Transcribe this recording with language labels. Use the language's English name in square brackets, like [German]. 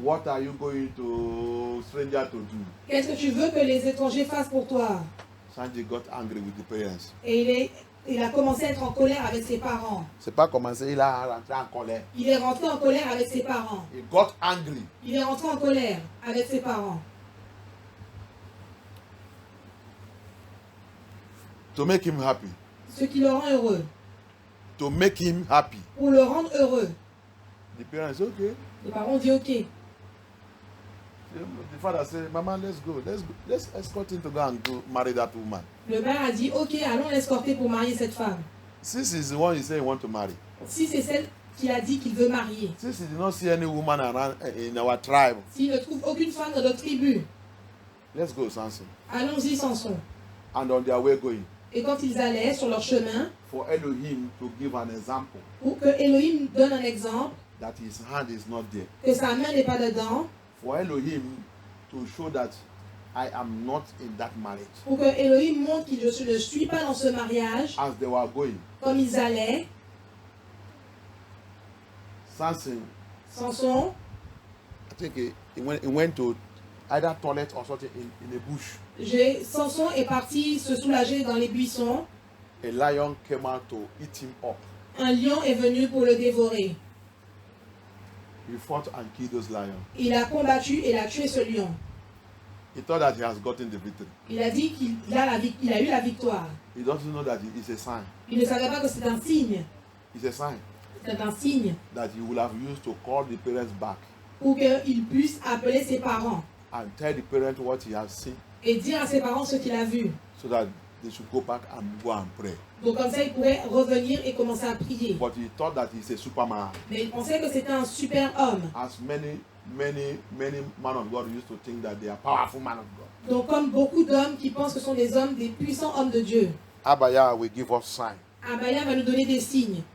[English] what are you going to stranger to do? [French] qu'est-ce que tu veux que les étrangers fassent pour toi? [English] Sanji got angry with the parents. [French] Et il a commencé à être en colère avec ses parents. C'est pas commencé, il a rentré en colère. Il est rentré en colère avec ses parents. [English] He got angry. [French] Il est rentré en colère avec ses parents. [English] To make him happy. [French] Ce qui le rend heureux. [English] To make him happy. [French] Pour le rendre heureux. [English] The parents say, okay. [French] Les parents ont dit ok. [English] The father said, Mama, let's go. Let's escort him to go and go marry that woman. [French] Le père a dit ok, allons l'escorter pour marier cette femme. [English] Since he's the one he said he want to marry. [French] Si c'est celle qu'il a dit qu'il veut marier. [English] Since he did not see any woman around in our tribe. [French] S'il ne trouve aucune femme dans notre tribu. [English] Let's go, Samson. [French] Allons-y, Samson. [English] And on their way going. [French] Et quand ils allaient sur leur chemin, [English] For Elohim to give an example [French] pour que Elohim donne un exemple, [English] that his hand is not there. [French] que sa main n'est pas dedans, [English] For Elohim to show that I am not in that marriage. [French] pour que Elohim montre que je ne suis pas dans ce mariage, [English] As they were going, [French] comme ils allaient, [English] Samson, [French] Samson, [English] I think he went to either toilet or something in a bush. [French] Samson est parti se soulager dans les buissons. [English] A lion came out to eat him up. [French] Un lion est venu pour le dévorer. [English] He fought and killed those lions. [French] Il a combattu et il a tué ce lion. [English] He thought that he has gotten the victory. [French] Il a dit qu'il a eu la victoire. [English] He doesn't know that it is a sign. [French] Il ne savait pas que c'est un signe. [English] It's a sign [French] C'est un signe [English] that he will have used to call the parents back [French] pour qu'il puisse appeler ses parents [English] and tell the parents what he has seen [French] et dire à ses parents ce qu'il a vu. [English] so that they should go back and go and pray. [French] Donc comme ça, il pourrait revenir et commencer à prier. [English] But he thought that he's a superman. [French] Mais il pensait que c'était un super homme. [English] As many men of God used to think that they are powerful men of God. [French] Donc comme beaucoup d'hommes qui pensent que ce sont des hommes, des puissants hommes de Dieu. [English] Abaya will give us sign. [French] Abaya va nous donner des signes.